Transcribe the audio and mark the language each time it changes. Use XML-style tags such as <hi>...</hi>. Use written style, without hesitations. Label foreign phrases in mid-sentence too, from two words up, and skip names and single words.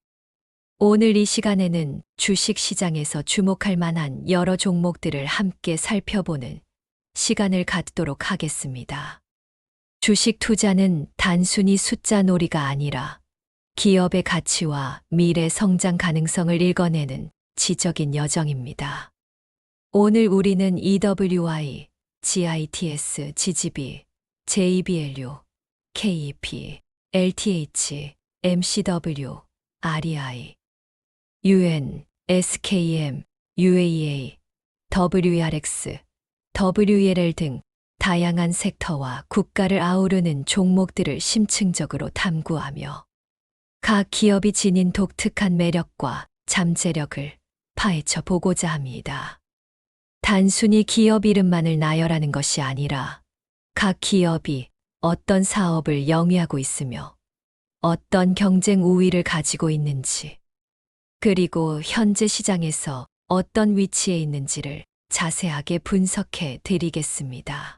<ko>오늘 이 시간에는 주식 시장에서 주목할 만한 여러 종목들을 함께 살펴보는 시간을 갖도록 하겠습니다. 주식 투자는 단순히 숫자 놀이가 아니라 기업의 가치와 미래 성장 가능성을 읽어내는 지적인 여정입니다. 오늘 우리는 EWI, GITS, GGB, JBLU, KEP, LTH, MCW, REI, UN, SKM, UAA, WRX, WLL 등 다양한 섹터와 국가를 아우르는 종목들을 심층적으로 탐구하며 각 기업이 지닌 독특한 매력과 잠재력을 파헤쳐 보고자 합니다. 단순히 기업 이름만을 나열하는 것이 아니라 각 기업이 어떤 사업을 영위하고 있으며 어떤 경쟁 우위를 가지고 있는지, 그리고 현재 시장에서 어떤 위치에 있는지를 자세하게 분석해 드리겠습니다.</ko>